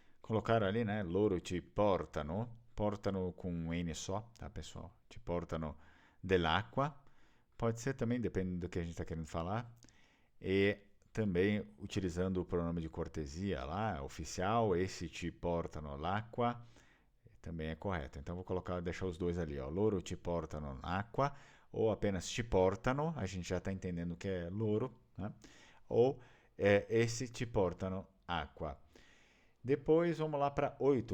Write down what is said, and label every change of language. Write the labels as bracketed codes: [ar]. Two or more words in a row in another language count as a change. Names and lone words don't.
[pt] colocaram ali, né? [it] Loro ti portano. [pt] Portano com um N só, tá, pessoal? [it] Ti portano dell'acqua. [pt] Pode ser também, depende do que a gente está querendo falar. E também utilizando o pronome de cortesia lá, oficial, esse [it] ti portano l'acqua, [pt] também é correto. Então vou deixar os dois ali, ó. [it] Loro ti portano l'acqua, [pt] ou apenas [it] ti portano, [pt] a gente já está entendendo que é loro, né? Ou esse [it] ti portano acqua. [pt] Depois vamos lá para 8.